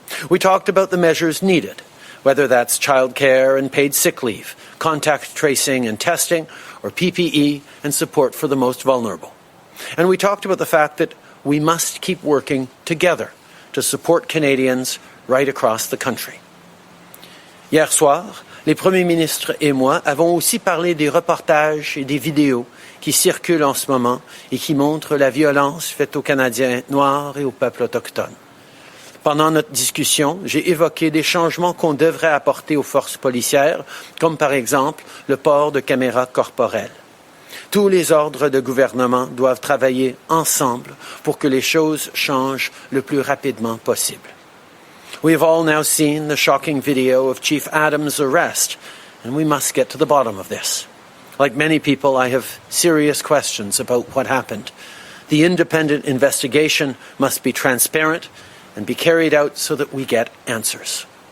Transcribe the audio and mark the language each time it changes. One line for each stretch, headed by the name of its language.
English: We talked about the measures needed, whether that's childcare and paid sick leave, contact tracing and testing, or PPE and support for the most vulnerable. And we talked about the fact that we must keep working together to support Canadians right across the country.
French: Hier soir, les premiers ministres et moi avons aussi parlé des reportages et des vidéos qui circulent en ce moment et qui montrent la violence faite aux Canadiens noirs et aux peuples autochtones. Pendant notre discussion, j'ai évoqué des changements qu'on devrait apporter aux forces policières, comme par exemple le port de caméras corporelles. Tous les ordres de gouvernement doivent travailler ensemble pour que les choses changent le plus rapidement possible.
English: We have all now seen the shocking video of Chief Adams' arrest, and we must get to the bottom of this. Like many people, I have serious questions about what happened. The independent investigation must be transparent and be carried out so that we get answers.